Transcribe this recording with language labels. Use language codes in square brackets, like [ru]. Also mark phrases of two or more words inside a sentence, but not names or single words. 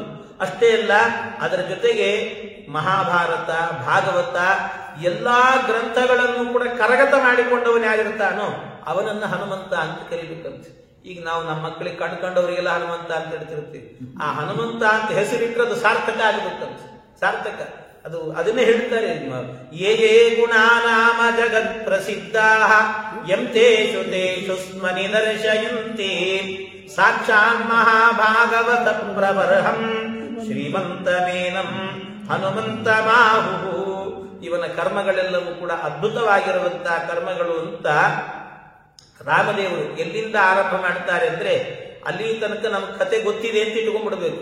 [kn] ಅಷ್ಟೇ ಅಲ್ಲ, ಅದರ ಜೊತೆಗೆ ಮಹಾಭಾರತ ಭಾಗವತ ಎಲ್ಲಾ ಗ್ರಂಥಗಳನ್ನು ಕೂಡ ಕರಗತ ಮಾಡಿಕೊಂಡವನು ಯಾರಿರ್ತಾನೋ ಅವನನ್ನ ಹನುಮಂತ ಅಂತ ಕರೀಬೇಕಂತೆ. ಈಗ ನಾವು ನಮ್ಮ ಮಕ್ಕಳಿಗೆ ಕಂಡುಕೊಂಡವರಿಗೆಲ್ಲ ಹನುಮಂತ ಅಂತ ಹೇಳ್ತಿರ್ತೀವಿ. ಆ ಹನುಮಂತ ಅಂತ ಹೆಸರಿಟ್ಟರೆ ಸಾರ್ಥಕ ಆಗಬೇಕಂತ, ಸಾರ್ಥಕ. ಅದನ್ನೇ ಹೇಳ್ತಾರೆ, [sa] ಯೇ ಯೇ ಗುಣಾನಾಮ ಜಗತ್ ಪ್ರಸಿದ್ಧಾ ಯಂ ತೇಷು ತೇಷು ಸ್ಮ ನಿದರ್ಶಯಂತಿ ಸಾಕ್ಷಾನ್ ಮಹಾಭಾಗವತ ಪ್ರವರ್ಹಂ ಶ್ರೀಮಂತಮೇನಂ ಹನುಮಂತ ಮಾಹು. [kn] ಇವನ ಕರ್ಮಗಳೆಲ್ಲವೂ ಕೂಡ ಅದ್ಭುತವಾಗಿರುವಂತಹ ಕರ್ಮಗಳು ಅಂತ ರಾಮದೇವರು ಎಲ್ಲಿಂದ ಆರಂಭ ಮಾಡ್ತಾರೆ ಅಂದ್ರೆ ಅಲ್ಲಿ ತನಕ ನಮ್ಗೆ ಕತೆ ಗೊತ್ತಿದೆ ಅಂತ ಇಟ್ಕೊಂಡ್ಬಿಡ್ಬೇಕು.